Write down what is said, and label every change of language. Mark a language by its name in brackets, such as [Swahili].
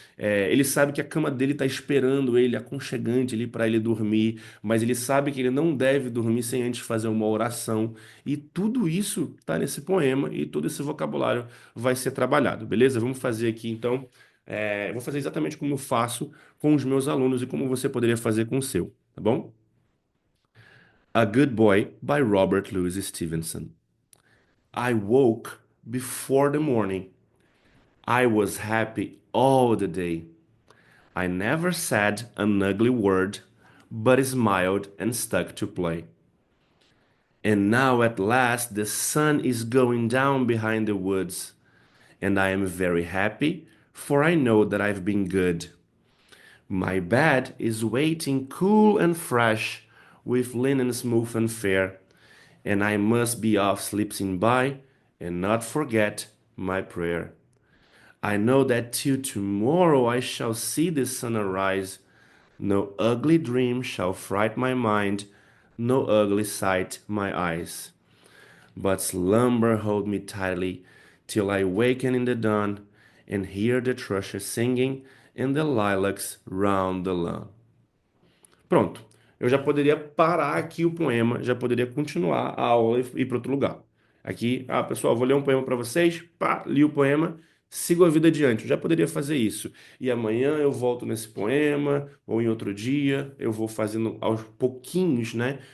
[Portuguese] Ele sabe que a cama dele está esperando ele, aconchegante ali para ele dormir, mas ele sabe que ele não deve dormir sem antes fazer uma oração. E tudo isso está nesse poema e todo esse vocabulário vai ser trabalhado, beleza? Vamos fazer aqui então. Vou fazer exatamente como eu faço com os meus alunos e como você poderia fazer com o seu, tá bom? [English] A Good Boy by Robert Louis Stevenson. I woke before the morning. I was happy all the day. I never said an ugly word, but smiled and stuck to play. And now at last the sun is going down behind the woods, and I am very happy, for I know that I've been good. My bed is waiting cool and fresh, with linen smooth and fair, and I must be off sleeping by, and not forget my prayer. I know that till tomorrow I shall see the sun arise. No ugly dream shall fright my mind, no ugly sight my eyes. But slumber hold me tightly till I waken in the dawn and hear the thrushes singing and the lilacs round the lawn. [Portuguese] Pronto. Eu já poderia parar aqui o poema, já poderia continuar a aula e ir para outro lugar. Aqui, pessoal, vou ler um poema para vocês. Pá, li o poema, sigo a vida adiante. Eu já poderia fazer isso. E amanhã eu volto nesse poema, ou em outro dia, eu vou fazendo aos pouquinhos, né?